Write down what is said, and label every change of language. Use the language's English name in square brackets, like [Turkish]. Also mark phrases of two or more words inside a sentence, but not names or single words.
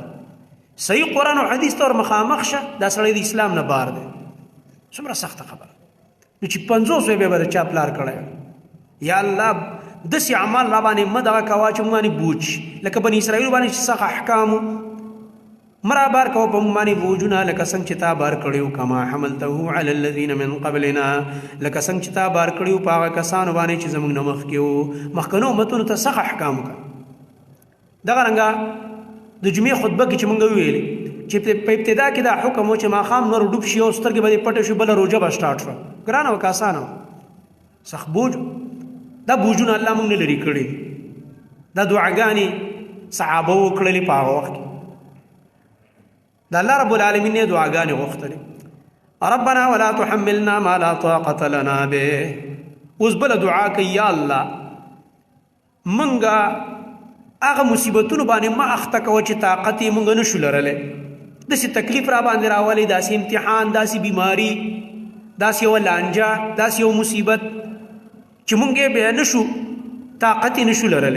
[Pashto] صحیح قرآن او حدیث ته ور مخامخ شه دا سړی د اسلام نه بار دی. څومره سخته خبره. نو چې 50 به به د چا پلار کړی. یا الله داسې اعمال را باندې مه دغه کوه چې موږ باندې بوج لکه بني اسرائیلو باندې چې سخت احکامو مه رابار کوه په موږ باندې بوجونه لکه څنګه چې تا بار کړي [Arabic] کما حملته علی الذین من قبلنا [Pashto] لکه څنګه چې تا بار کړي په هغه کسانو باندې چې زموږ نه مخکې وو. مخکنو امتونو ته سخت احکام وکړه. دغه رنګه د جمعې خطبه کې چې مونږ ویلې چې په ابتدا کې دا حکم و چې ماښام نور ډوب شي او سترګې به دې پټې شي بله روژه به سټارټ شوه. ګرانه وه که اسانه وه؟ سخت بوج. دا بوجونه الله مونږ نه لرې کړي. دا دعاګانې صحابه وکړلې په هغه وخت کې. د الله رب العالمین یې دعاګانې غوښتلې. [Arabic] ربنا ولا تحملنا ما لا طاقة لنا به. [Pashto] اوس بله دعا کوي یا الله مونږه هغه مصیبتونو باندې ما اخته کوه چې طاقت یې مونږ نشو لرلی. داسې تکلیف را باندې راولی، داسې امتحان، داسې بیماري، داسې یوه لانجه، داسې یو مصیبت چې مونږ یې بیا نشو طاقت یې نشو لرلی.